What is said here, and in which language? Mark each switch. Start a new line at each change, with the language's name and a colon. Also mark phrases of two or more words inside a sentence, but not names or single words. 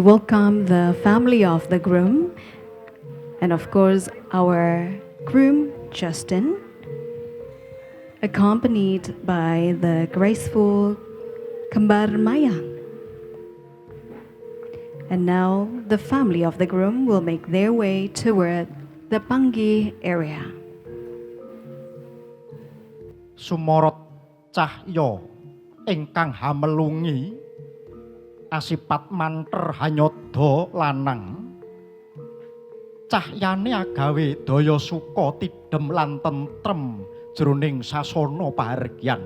English: welcome the family of the groom and of course our groom Justin, accompanied by the graceful Kembar Mayang. And now the family of the groom will make their way toward the Panggih area.
Javanese: Sumorot cahya ingkang hamelungi asipat manter hanyada lanang. Cahyane agawe daya suka tidhem lan tentrem jroning sasana pahargyan.